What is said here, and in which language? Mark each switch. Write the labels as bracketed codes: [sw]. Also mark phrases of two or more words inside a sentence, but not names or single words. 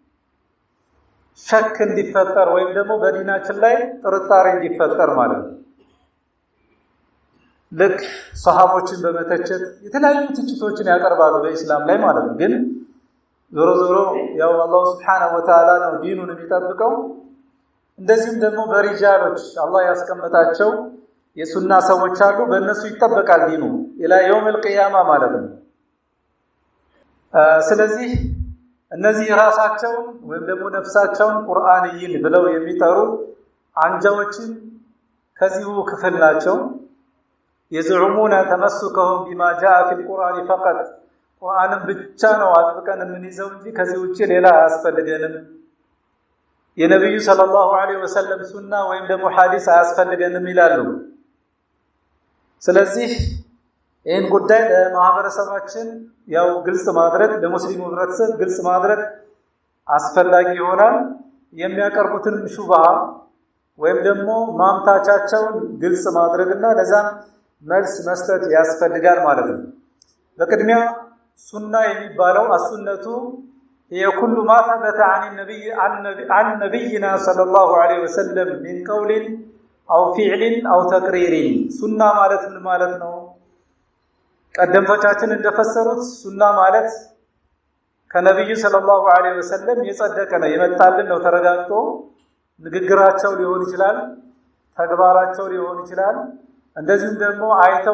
[am] ሸክ እንዲፈጠር ወይም ደግሞ በዲናችን ላይ ጥርጣሬ እንዲፈጠር ማለት ነው። ልክ ሷሃቦችን በመተቸት የተለያዩ ትችቶችን ያቀርባሉ በእስላም ላይ ማለት ነው። ግን ዞሮ ዞሮ ያው አላህ [ar] سبحانه وتعالى [am] ነው ዲኑን የሚጠብቀው። እንደዚህም ደግሞ በሪጃሎች አላህ ያስቀመጣቸው የሱና ሰዎች አሉ፣ በእነሱ ይጠበቃል ዲኑ [ar] إلى يوم القيامة [am] ማለት ነው። ስለዚህ እነዚህ ራሳቸውን ወይም ደግሞ ነፍሳቸውን ቁርአንይን ብለው የሚጠሩ አንጃዎችን ከዚሁ ክፍል ናቸው። [ar] يزعمون تمسكهم بما جاء في القرآن فقط [am] ቁርአንን ብቻ ነው አጥብቀን የምንይዘው እንጂ ከዚህ ውጪ ሌላ አያስፈልገንም። የነብዩ [ar] صلى الله عليه وسلم [am] ሱና ወይም ደግሞ ሐዲስ አያስፈልገንም ይላሉ። ስለዚህ ይህን ጉዳይ ለማህበረሰባችን ያው ግልጽ ማድረግ ለሙስሊሙ ህብረተሰብ ግልጽ ማድረግ አስፈላጊ ይሆናል። የሚያቀርቡትን ሹብሃ ወይም ደግሞ ማምታቻቸውን ግልጽ ማድረግና ለዛም መልስ መስጠት ያስፈልጋል ማለት ነው። በቅድሚያ ሱና የሚባለው [ar] السنة هي كل ما ثبت عن نبينا صلى الله عليه وسلم من قول او فعل او تقرير [am] ሱና ማለት ምን ማለት ነው? ቀደምቶቻችን እንደፈሰሩት ሱና ማለት ከነብዩ [ar] صلى الله عليه وسلم [am] የጸደቀ ነው የመጣልን ነው ተረጋግጦ ንግግራቸው ሊሆን ይችላል፣ ተግባራቸው ሊሆን ይችላል፣ እንደዚህም ደግሞ አይተው